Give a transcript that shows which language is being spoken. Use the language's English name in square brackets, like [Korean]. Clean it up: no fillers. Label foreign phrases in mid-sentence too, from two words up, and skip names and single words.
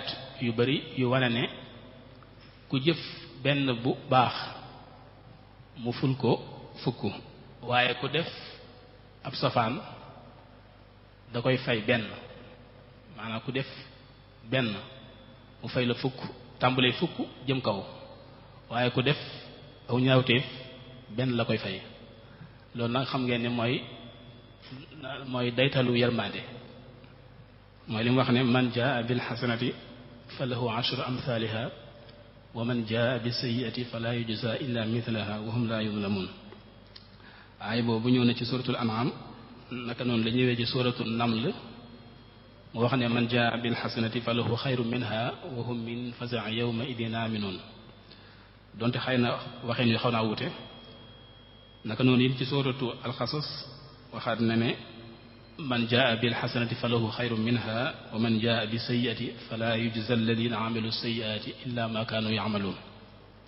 [Wolof] yu bari yu wane ne ku jëf benn bu baax mu ful ko fukk waaye ku def ab safaan da koy fay benn maanaam ku def benn mu fay la fukk tàmbalee fukk jëm kaw waaye ku def aw ñaawteef benn la koy fay loolu nag xam ngeen ne mooy daytalu yermande mooy li mu wax ne [Arabic] من جاء بالحسنة فله عشر أمثالها ومن جاء بالسيئة فلا يجزى إلا مثلها وهم لا يظلمون [Wolof] aay boobu ñëw na ci suratul [Arabic] an'am [Wolof] naka noonu la ñëwee ci suratul naml mu wax ne [Arabic] من جاء بالحسنة فله خير منها وهم من فزع يومئذ آمنون [Wolof] donte xëy na waxeen yu xaw naa wute naka noonu it ci suratu alxasas waxaat na ne [Arabic] من جاء بالحسنة فله خير منها ومن جاء بالسيئة فلا يجزى الذين عملوا السيئات إلا ما كانوا يعملون